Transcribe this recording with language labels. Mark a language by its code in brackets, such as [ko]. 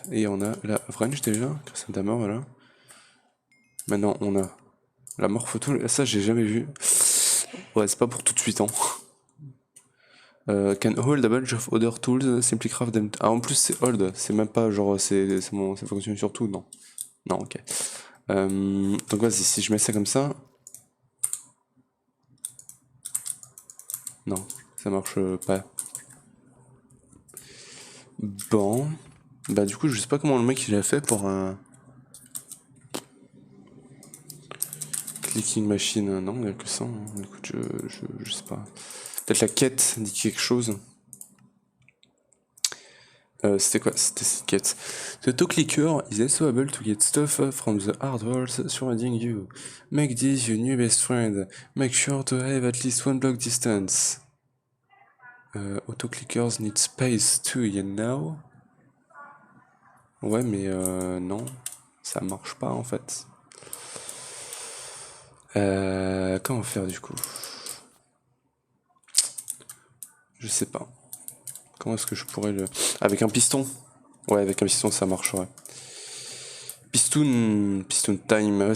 [fr] Et on a la Vrange déjà, grâce à Damer, voilà. Maintenant, on a la Morphotool. Ça, j'ai jamais vu. Ouais, c'est pas pour tout de suite, hein. [en] Can hold a bunch of other tools, simply craft them. [fr] Ah, en plus, c'est hold. C'est même pas genre, ça fonctionne sur tout, non. Non, ok. Donc, vas-y, si je mets ça comme ça. Non, ça marche pas. Bon. Bah, du coup, je sais pas comment le mec il a fait pour un. [en] Clicking machine. [fr] Non, il n'y a que ça. Hein. Écoute, je sais pas. Peut-être la quête dit quelque chose. C'était quoi? C'était cette quête. [en] The toe clicker is also able to get stuff from the hard walls surrounding you. Make this your new best friend. Make sure to have at least one block distance. Auto clickers need space too, you know? [fr] Ouais, mais non, ça marche pas en fait. Comment faire du coup? Je sais pas. Comment est-ce que je pourrais le... Avec un piston? Ouais, avec un piston ça marcherait. Piston time.